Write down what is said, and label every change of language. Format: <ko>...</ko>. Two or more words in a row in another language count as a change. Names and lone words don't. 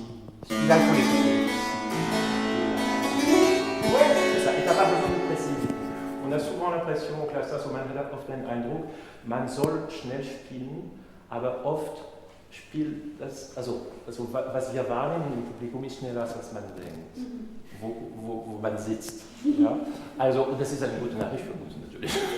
<fr>Là, il faut l'écouter. Ouais, c'est ça. Et t'as pas besoin de préciser. On a souvent l'impression,</fr> <de>man hat oft den Eindruck, man soll schnell spielen, aber oft spielt das, was wir wahrnehmen im Publikum ist schneller, als man denkt, wo man sitzt. Ja? Und das ist eine gute Nachricht für uns natürlich.</de>